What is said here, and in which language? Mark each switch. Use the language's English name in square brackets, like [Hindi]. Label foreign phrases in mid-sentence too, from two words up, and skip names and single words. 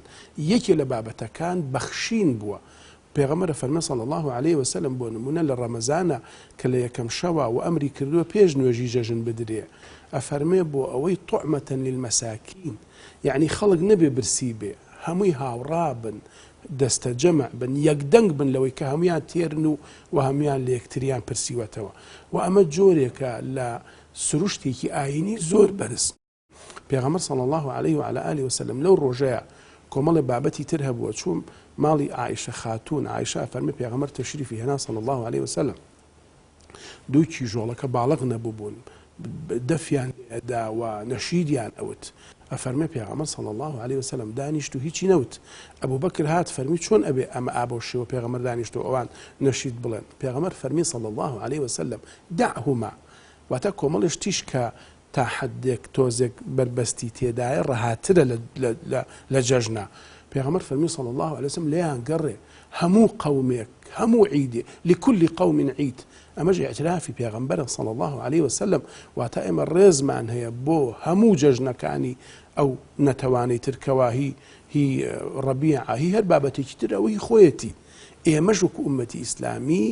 [Central Kurdish] یەکێ لە بابەتەکان بەخشین بووە. پێغەمبەر فەرمە [Arabic] صلی الله عليه وسلم [Central Kurdish] بۆ نمونە لە ڕەمەزانە کە لە یەکەم شەوە و ئەمری کردووە پێش نوێژی جەژن بدرێ ئەفەرمێ بۆ ئەوەی [Arabic] طعمەتەن للمەساکین [Central Kurdish] یعنی خەڵک نەبێ برسی بێ هەمووی هاوڕا بن دەستە جەمع بن یەکدەنگ بن لەوەی کە هەمویان تێرن و هەمویان لە یەکتریان پرسیوەتەوە و ئەمە جۆرێکە لە سروشتێکی ئاینی زۆر بەرز. پێغەمبەر [Arabic] صلی الله عليه وعلى آله وسلم [Central Kurdish] لەو ڕۆژەیە کۆمەڵی بابەتی تر هەبووە چوون ماڵی عایشە خاتون عایشە فەرمێ پێغەمبەر تەشریفی هێنا [Arabic] صلی الله عليه وسلم [Central Kurdish] 2 کیژۆڵەکە باڵغ نەبوو بوون دەفیان ئەدا و نەشیدیان ئەوت ئەفەرمێ پێغەمبەر [Arabic] صلی الله عليه وسلم [Central Kurdish] دانیشت و هیچی نەوت ئەبوو بەکر هات فەرمی چۆن ئەبێ ئەمە ئابۆ شێوە پێغەمبەر دانیشت و ئەوان نەشید بڵێن پێغەمبەر فەرمی [Arabic] صلی الله عليه وسلم دعهما [Central Kurdish] واتە کۆمەڵش تیش کە تا حدێک تۆزێک بربەستی تێدایە ڕەهاترە لە جەژنە پێغەمبەر فەرمی [Arabic] صلی الله عليه وسلم [Central Kurdish] لێیان گەڕێ هەموو قەومێک هەموو عیدێ [Arabic] لكل قوم عید [Central Kurdish] ئەمەش ئیعترافی پێغەمبەرە [Arabic] صلی الله عليه وسلم [Central Kurdish] واتە ئێمە ڕێزمان هەیە بۆ هەموو جەژنەکانی ئەو نەتەوانەی ترکەوە هی ڕەبیعە هی هەر بابەتێکی تر ئەوەی خۆیەتی ئێمەش وەکو ئومەتی ئیسلامی